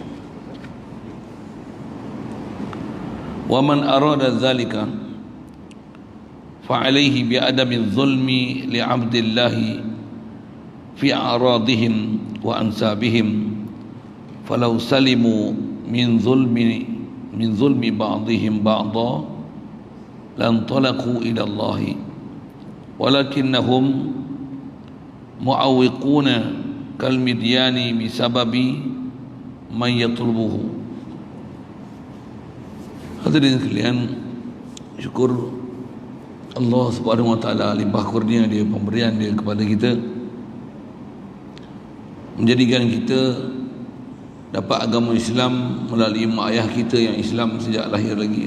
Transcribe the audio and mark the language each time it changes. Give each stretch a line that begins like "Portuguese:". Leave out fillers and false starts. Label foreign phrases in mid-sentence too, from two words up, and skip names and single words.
Arabic: ومن أراد ذلك فعليه بعدم ظلم لعبد الله في أعراضهم وأنسابهم فلو سلموا من ظلم بعضهم بعضا لانطلقوا إلى الله ولكنهم معوقون كالمديان بسبب من يطلبه.
Malay: Hadirin sekalian, syukur
Arabic: الله سبحانه وتعالى
Malay: limpah kurnia dia, pemberian dia kepada kita, menjadikan kita dapat agama Islam melalui mak ayah kita yang Islam sejak lahir lagi.